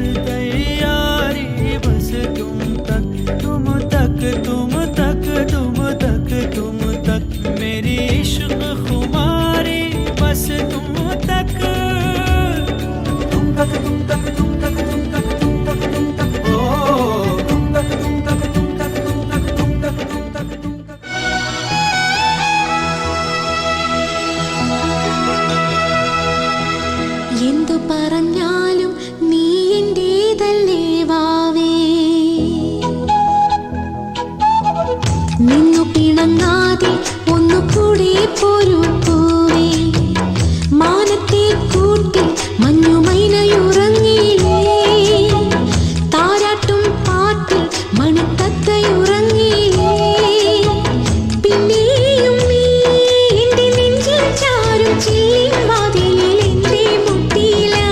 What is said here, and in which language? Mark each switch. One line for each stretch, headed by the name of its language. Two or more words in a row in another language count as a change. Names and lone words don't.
Hindi: तैयारी बस तुम तक, तुम तक, तुम तक, तुम तक, तुम तक, मेरी इश्क खुमारी बस तुम तक, तुम तक, तुम तक, तुम तक, तुम तक, तुम तक, तुम तक, ओ तुम तक, तुम तक, तुम तक, तुम तक, तुम तक, तुम तक, तुम तक.
Malayalam: എന്തു പറഞ്ഞാലും നീ എന്റേതല്ലേ വാവേ, നിന്നു പിണങ്ങാതെ ഒന്നുകൂടെ പോരൂ പൂവേ, മാനത്തെ കൂട്ടി മഞ്ഞുമൈനയുറങ്ങിയില്ലേ, താരാട്ടും പാട്ടിൽ മണിത്തത്തയുറങ്ങിയില്ലേ, പിന്നെയും നീ എന്റെ നെഞ്ചിൽ ചാരും ചില്ലിൻ വാതിലിൽ എന്റെ മുട്ടിയില,